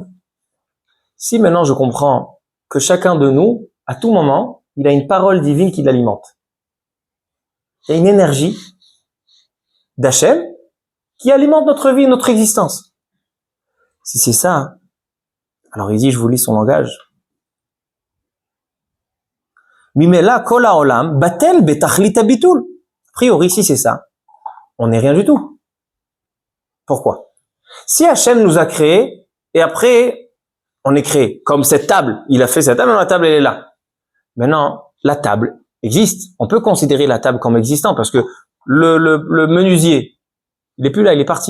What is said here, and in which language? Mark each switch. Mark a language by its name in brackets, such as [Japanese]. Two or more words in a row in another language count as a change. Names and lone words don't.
[French] Si maintenant je comprends que chacun de nous, à tout moment, il a une parole divine qui l'alimente. Il y a une énergie d'Hachem qui alimente notre vie, notre existence. Si c'est ça, alors il dit, je vous lis son langage. [Hebrew] ממילא כל העולם בטל בתכלית הביטול. [French] A priori, si c'est ça, on n'est rien du tout. Pourquoi? Si Hachem nous a créés, et après, on est créé, comme cette table, il a fait cette table, la table elle est là. Maintenant, la table existe. On peut considérer la table comme existant, parce que le menuisier, il est plus là, il est parti.